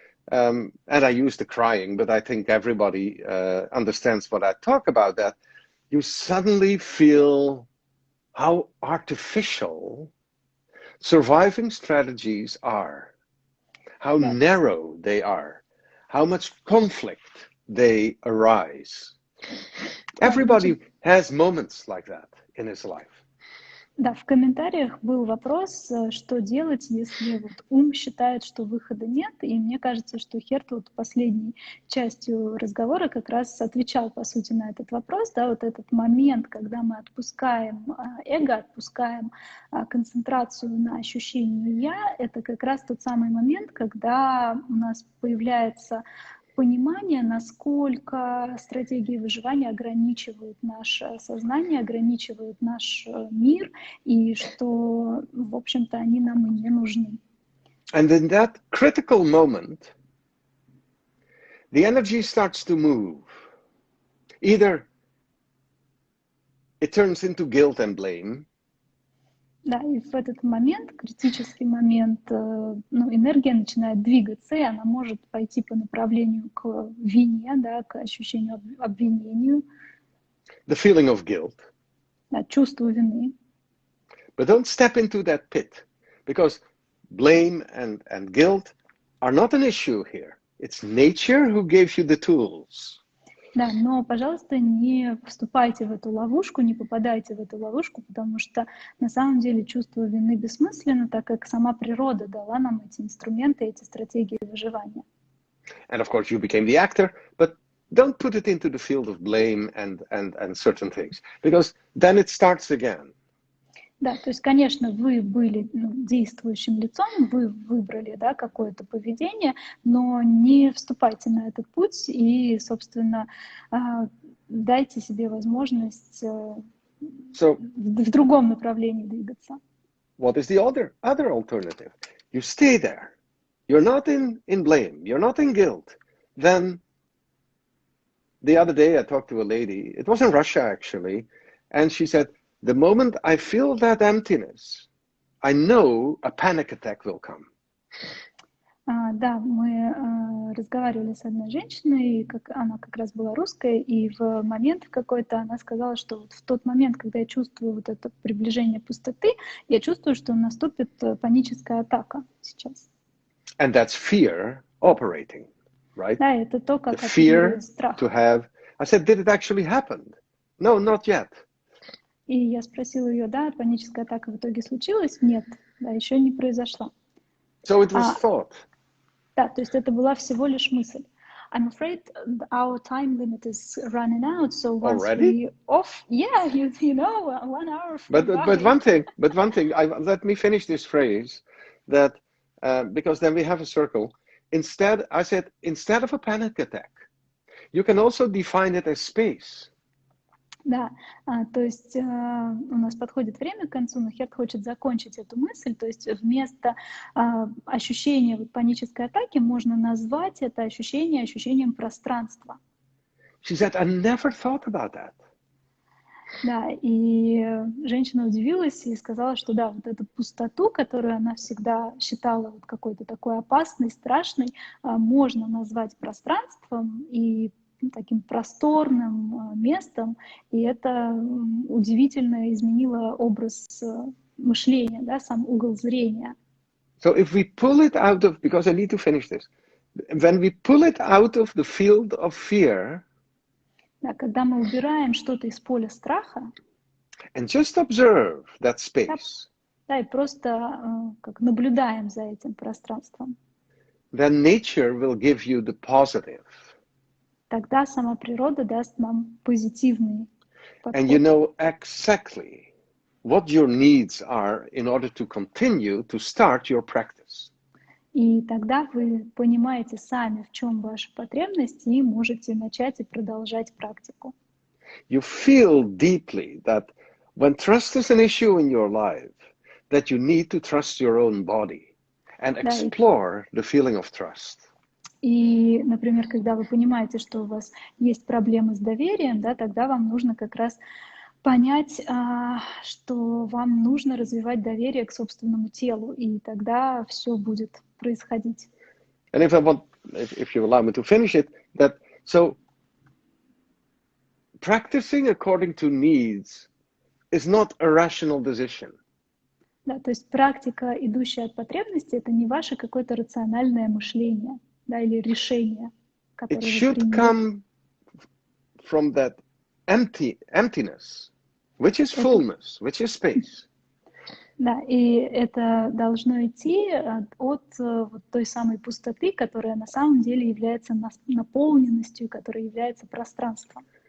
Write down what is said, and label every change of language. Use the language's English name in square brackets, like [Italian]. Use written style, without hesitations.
[English] And I use the crying, but I think everybody understands what I talk about, that you suddenly feel how artificial surviving strategies are, how narrow they are, how much conflict they arise. Everybody has moments like that in his life. [Russian] Да, в комментариях был вопрос, что делать, если вот ум считает, что выхода нет. И мне кажется, что Херт вот последней частью разговора как раз отвечал, по сути, на этот вопрос. Да, вот этот момент, когда мы отпускаем эго, отпускаем концентрацию на ощущении «я», это как раз тот самый момент, когда у нас появляется понимание, насколько стратегии выживания ограничивают наше сознание, ограничивают наш мир, и что, в общем-то, они нам и не нужны. [English] And in that critical moment, the energy starts to move. Either it turns into guilt and blame. [Russian] Да, и в этот момент, критический момент, энергия начинает двигаться, и она может пойти по направлению к вине, да, к ощущению обвинению. [English] The feeling of guilt. [Russian] Да, чувство вины. [English] But don't step into that pit, because blame and guilt are not an issue here. It's nature who gave you the tools. [Russian] Да, но, пожалуйста, не вступайте в эту ловушку, не попадайте в эту ловушку, потому что на самом деле чувство вины бессмысленно, так как сама природа дала нам эти инструменты, эти стратегии выживания. [English] And of course you became the actor, but don't put it into the field of blame and certain things, because then it starts again. [Russian] Да, то есть, конечно, вы были действующим лицом, вы выбрали, да, какое-то поведение, но не вступайте на этот путь и, собственно, дайте себе возможность в другом направлении двигаться. [English] What is the other alternative? You stay there. You're not in blame. You're not in guilt. Then the other day I talked to a lady. It was in Russia, actually, and she said, the moment I feel that emptiness, I know a panic attack will come. [Russian] Да, мы разговаривали с одной женщиной, она как раз была русская, и в момент какой-то она сказала, что вот в тот момент, когда я чувствую вот это приближение пустоты, я чувствую, что наступит паническая атака сейчас. [English] And that's fear operating, right? [Russian] Да, это то, [English] The [Russian] как [English] fear [Russian] оперирует страх. [English] to have. I said, did it actually happen? No, not yet. [Russian] И я спросила ее, да, паническая атака в итоге случилась? Нет, да, еще не произошла. [English] So it was thought. [Russian] Да, то есть это была всего лишь мысль. [English] I'm afraid our time limit is running out, so once Already? we off, yeah, you know, 1 hour. But one thing, let me finish this phrase, that because then we have a circle. Instead, I said, instead of a panic attack, you can also define it as space. [Russian] Да, то есть у нас подходит время к концу, но Херт хочет закончить эту мысль, то есть вместо ощущения вот панической атаки можно назвать это ощущение ощущением пространства. [English] She said, I never thought about that. [Russian] Да, и женщина удивилась и сказала, что да, вот эту пустоту, которую она всегда считала вот какой-то такой опасной, страшной, можно назвать пространством и таким просторным местом, и это удивительно изменило образ мышления, да, сам угол зрения. [English] So if we pull it out of, because I need to finish this, when we pull it out of the field of fear, [Russian] Да, когда мы убираем что-то из поля страха, [English] and just observe that space, [Russian] да, и просто как наблюдаем за этим пространством, [English] then nature will give you the positive. [Russian] Тогда сама природа даст нам позитивный подход. [English] And you know exactly what your needs are in order to continue to start your practice. [Russian] И тогда вы понимаете сами, в чем ваша потребность, и можете начать и продолжать практику. [English] You feel deeply that when trust is an issue in your life, that you need to trust your own body and explore the feeling of trust. [Russian] И, например, когда вы понимаете, что у вас есть проблемы с доверием, да, тогда вам нужно как раз понять, что вам нужно развивать доверие к собственному телу, и тогда все будет происходить. [English] And if you allow me to finish it, that so practicing according to needs is not a rational decision. [Russian] Да, то есть практика, идущая от потребностей, это не ваше какое-то рациональное мышление, да, или решение, которое [English] It should come from that emptiness, which is fullness, which is space. [Russian] Да, и это должно идти от вот той самой пустоты, которая на самом деле является наполненностью, которая является пространством.